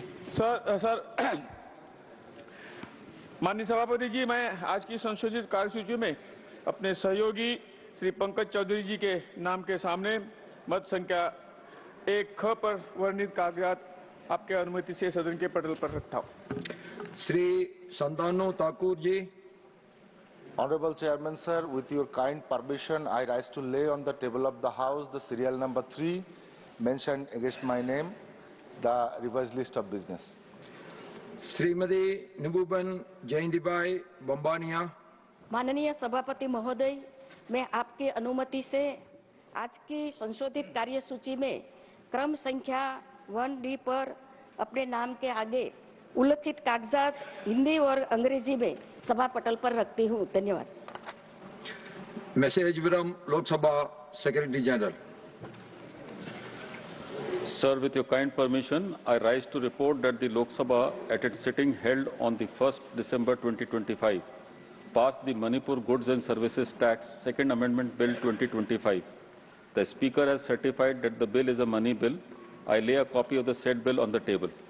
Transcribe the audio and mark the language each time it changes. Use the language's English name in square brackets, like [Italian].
[Hindi] Sir माननीय सभापति जी, मैं आज की संशोधित कार्यसूची में अपने सहयोगी श्री पंकज चौधरी जी के नाम के सामने मत संख्या 1ख पर वर्णित कागजात आपके अनुमति से सदन के पटल पर रखता हूं। Shri संतानु Thakur ji. [English] Honorable Chairman sir, with your kind permission, I rise to lay on the table of the House the serial number 3 mentioned against my name, the revised list of business. [Hindi] Shrimati निबूबन जयंतीबाई बम्बानिया। माननीय सभापति महोदय, मैं आपकी अनुमति से आज की संशोधित कार्यसूची में क्रम संख्या 1D पर अपने नाम के आगे उल्लिखित कागजात हिंदी और अंग्रेजी में सभा पटल पर रखती हूं। धन्यवाद। [English] मैसेजवरम Lok Sabha secretary general. Sir, with your kind permission, I rise to report that the Lok Sabha, at its sitting held on the 1st December 2025, passed the Manipur Goods and Services Tax Second Amendment Bill 2025. The Speaker has certified that the bill is a money bill. I lay a copy of the said bill on the table.